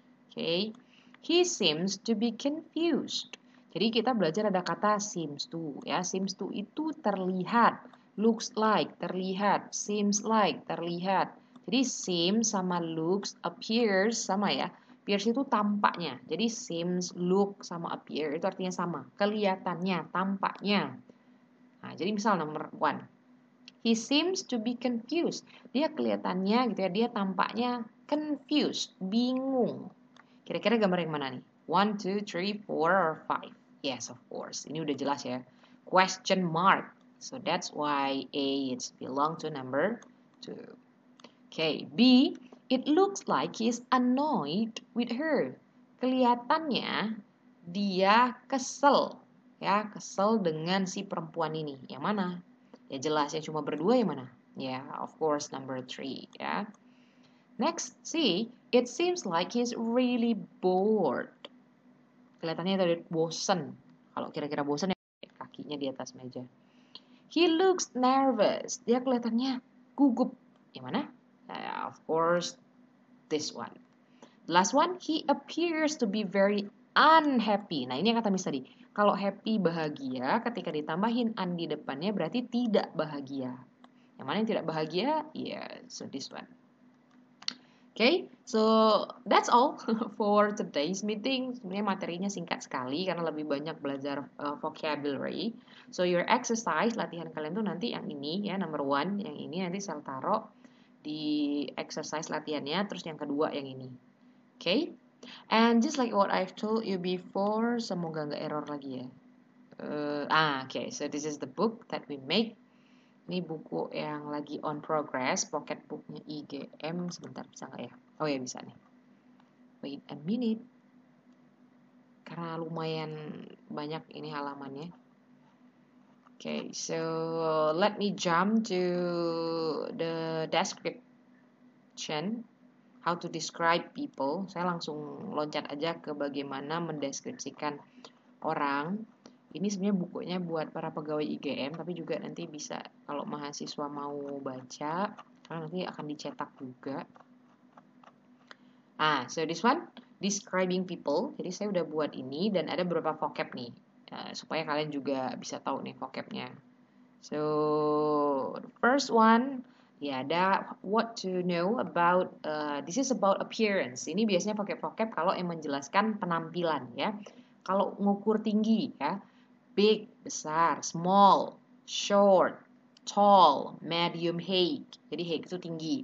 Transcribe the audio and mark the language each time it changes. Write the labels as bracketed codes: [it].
[en] Okay, he seems to be confused. [id] Jadi kita belajar ada kata seems to, ya. Seems to itu terlihat, looks like terlihat, seems like terlihat. Jadi seems sama looks, appears sama ya. Appears itu tampaknya. Jadi seems, look sama appear itu artinya sama. Kelihatannya, tampaknya. Nah, jadi misal nomor 1. [en] He seems to be confused. [id] Dia kelihatannya gitu ya, dia tampaknya confused, bingung. Kira-kira gambar yang mana nih? [en] 1, 2, 3, 4, or 5? Yes, of course. [id] Ini udah jelas ya. [en] Question mark. So that's why A it's belong to number 2. Okay, B, it looks like he's annoyed with her. [id] Kelihatannya dia kesel, ya, kesel dengan si perempuan ini. Yang mana? Ya jelas, yang cuma berdua yang mana? Ya, [en] of course number 3, [id] ya. [en] Next, C, it seems like he's really bored. [id] Kelihatannya tadi bosen. Kalau kira-kira bosen ya kaki kakinya di atas meja. [en] He looks nervous. [id] Dia kelihatannya gugup. Yang mana? [en] Of course, this one. The last one, he appears to be very unhappy. [id] Nah, ini yang kata Miss tadi. Kalau happy, bahagia, ketika ditambahin un di depannya berarti tidak bahagia. Yang mana yang tidak bahagia? [en] Yeah, so this one. Okay, so that's all for today's meeting. [id] Sebenarnya materinya singkat sekali karena lebih banyak belajar vocabulary. [en] So your exercise, [id] latihan kalian tuh nanti yang ini ya, number 1, yang ini nanti saya taruh di exercise latihannya, terus yang kedua yang ini. [en] Okay, and just like what I've told you before, [id] semoga nggak error lagi ya. [en] Okay, so this is the book that we make. [id] Ini buku yang lagi on progress, pocket booknya IGM. Sebentar, bisa nggak ya? Oh ya, bisa nih. [en] Wait a minute. [id] Karena lumayan banyak ini halamannya. [en] Okay, so let me jump to the description. How to describe people. [id] Saya langsung loncat aja ke bagaimana mendeskripsikan orang. Ini sebenarnya bukunya buat para pegawai IGM, tapi juga nanti bisa kalau mahasiswa mau baca, karena nanti akan dicetak juga. [en] So this one, describing people. [id] Jadi saya udah buat ini dan ada beberapa vocab nih, supaya kalian juga bisa tahu nih vocabnya. [en] So the first one, ya ada what to know about. This is about appearance. [id] Ini biasanya vocab-vocab kalau yang menjelaskan penampilan ya. Kalau ngukur tinggi ya. Big, besar, small, short, tall, medium, height. Jadi height itu tinggi.